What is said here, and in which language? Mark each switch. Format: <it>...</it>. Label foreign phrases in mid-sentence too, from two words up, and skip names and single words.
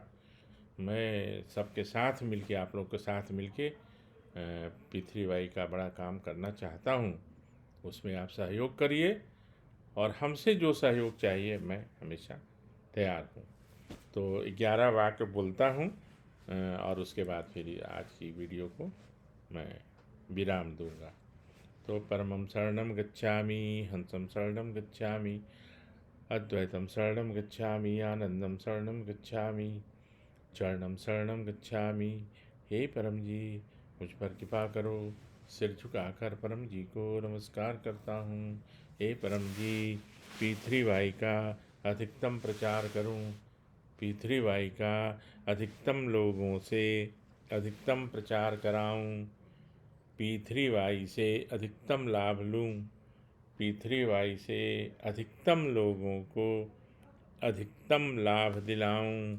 <hi>मैं सबके साथ मिल के, आप लोग के साथ मिल के पृथ्वीबाई का बड़ा काम करना चाहता हूँ। उसमें आप सहयोग करिए, और हमसे जो सहयोग चाहिए मैं हमेशा तैयार हूँ। तो 11 वाक्य बोलता हूँ और उसके बाद फिर आज की वीडियो को मैं विराम दूंगा।</hi> <pi>तो परमं शरणं गच्छामि, हंसं शरणं गच्छामि, अद्वैतं शरणं गच्छामि, आनंदं शरणं गच्छामि, चरणं शरणं गच्छामि।</pi> <hi>हे परम जी, मुझ पर कृपा करो। सिर झुकाकर परम जी को नमस्कार करता हूँ। हे परम जी, पृथ्वीबाई का अधिकतम प्रचार करूँ, पृथ्वीबाई का अधिकतम लोगों से अधिकतम प्रचार कराऊँ, पृथ्वीबाई से अधिकतम लाभ लूँ, पृथ्वीबाई से अधिकतम लोगों को अधिकतम लाभ दिलाऊँ।</hi>